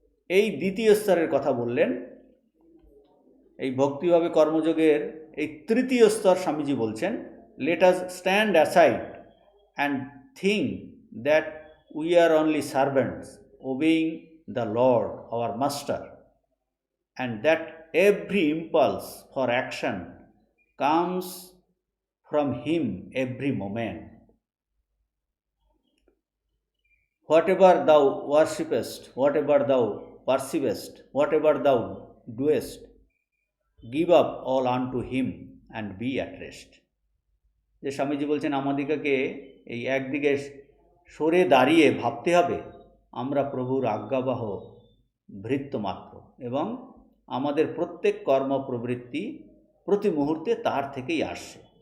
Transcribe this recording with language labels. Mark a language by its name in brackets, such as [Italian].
[Bangla] এই দ্বিতীয় স্তরের কথা বললেন। এই ভক্তিভাবে কর্মযোগের এই তৃতীয় স্তর স্বামীজি বলছেন, [English] Let us stand aside and think that we are only servants obeying the lord our master, and that every impulse for action comes from him every moment. Whatever thou worshipest, whatever thou perceivest, whatever thou doest, give up all unto him and be at rest. [Bangla] যে স্বামীজি বলছেন আমাদিগকে এই একদিকে সরে দাঁড়িয়ে ভাবতে হবে আমরা প্রভুর আজ্ঞাবহ ভৃত্য মাত্র, এবং আমাদের প্রত্যেক কর্ম প্রবৃত্তি প্রতি মুহূর্তে তার থেকেই আসছে।